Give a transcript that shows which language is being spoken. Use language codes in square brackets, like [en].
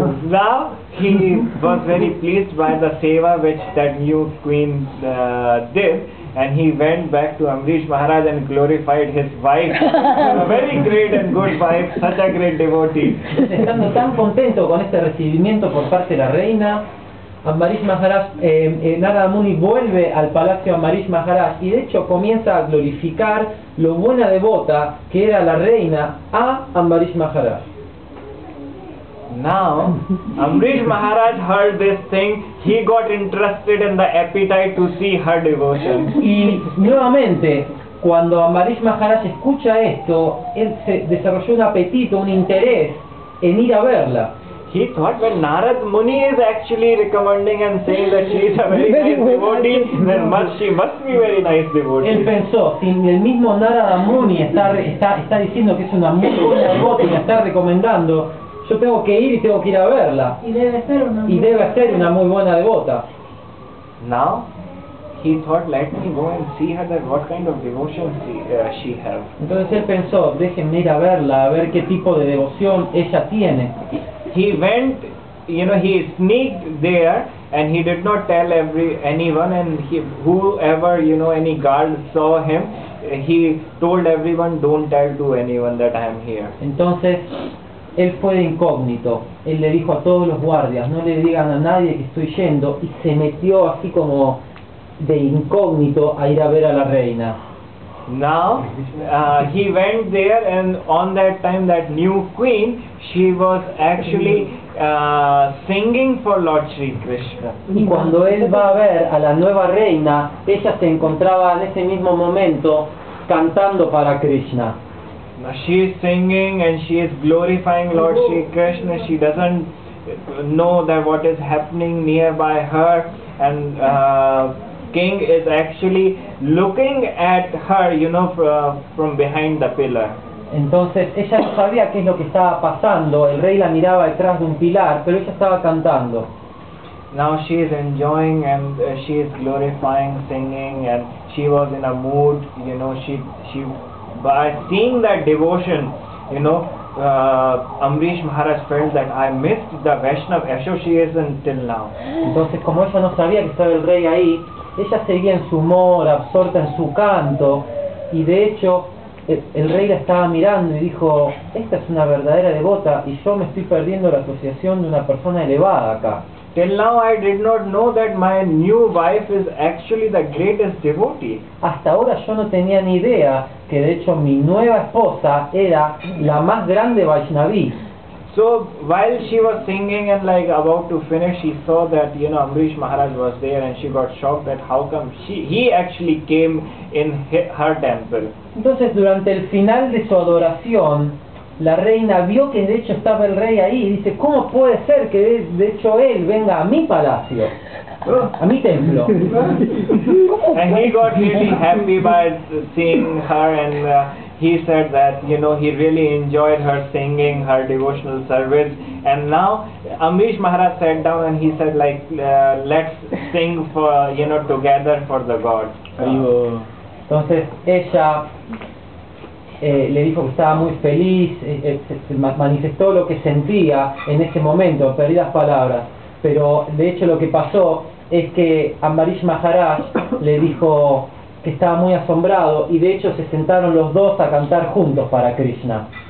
[en] Now he was very pleased by the seva which that new queen did, and he went back to Amrish Maharaj and glorified his wife. A very great and good wife, such a great devotee. [es] Estando tan contento con este recibimiento por parte de la reina, Amrish Maharaj, Narada Muni vuelve al palacio de Amrish Maharaj y de hecho comienza a glorificar lo buena devota que era la reina a Amrish Maharaj. [en] Now, Amrish Maharaj heard this thing, he got interested in the appetite to see her devotion. [es] Y nuevamente, cuando Amrish Maharaj escucha esto, él se desarrolló un apetito, un interés en ir a verla. [en] He thought when Narad Muni is actually recommending and saying that she is a very nice devotee, then she must be very nice devotee. [es] Él pensó, si el mismo Narada Muni está diciendo que es una muy buena devota y la está recomendando, yo tengo que ir y tengo que ir a verla. Y debe ser una muy buena devota. [en] Now, he thought, let me go and see her, that what kind of devotion she have. [es] Entonces él pensó, déjenme ir a verla, a ver qué tipo de devoción ella tiene. [en] He went, he sneaked there and he did not tell anyone, and whoever, any guard saw him, he told everyone, don't tell to anyone that I am here. [es] Entonces él fue de incógnito, él le dijo a todos los guardias, no le digan a nadie que estoy yendo, y se metió así como de incógnito a ir a ver a la reina. [en] Now, he went there, and on that time that new queen, she was actually singing for Lord Sri Krishna. [es] Y cuando él va a ver a la nueva reina, ella se encontraba en ese mismo momento cantando para Krishna. [en] Now she is singing and she is glorifying Lord Sri Krishna. She doesn't know that what is happening nearby her, and king is actually looking at her, from behind the pillar. [es] Entonces ella no sabía qué es lo que estaba pasando, el rey la miraba detrás de un pilar, pero ella estaba cantando. [en] Now she is enjoying and she is glorifying, singing, and she was in a mood, she by seeing that devotion, Amrish Maharaj felt that I missed the Vaishnav association till now. [es] Entonces, como ella no sabía que estaba el rey ahí, ella seguía en su humor, absorta en su canto, y de hecho el rey la estaba mirando y dijo, esta es una verdadera devota y yo me estoy perdiendo la asociación de una persona elevada acá. [en] Till now I did not know that my new wife is actually the greatest devotee. [es] Hasta ahora yo no tenía ni idea que de hecho mi nueva esposa era la más grande Vaishnavi. [en] So while she was singing and about to finish, she saw that Amrish Maharaj was there, and she got shocked that how come he actually came in her temple. [es] Entonces durante el final de su adoración, la reina vio que de hecho estaba el rey ahí y dice, ¿cómo puede ser que de hecho él venga a mi palacio, a mi templo? [en] And he got really happy by seeing her, and he said that he really enjoyed her singing, her devotional service. And now Amrish Maharaj sat down and he said let's sing for together for the God. [es] Entonces ella le dijo que estaba muy feliz, se manifestó lo que sentía en ese momento, en perdidas palabras, pero de hecho lo que pasó es que Amrish Maharaj le dijo que estaba muy asombrado y de hecho se sentaron los dos a cantar juntos para Krishna.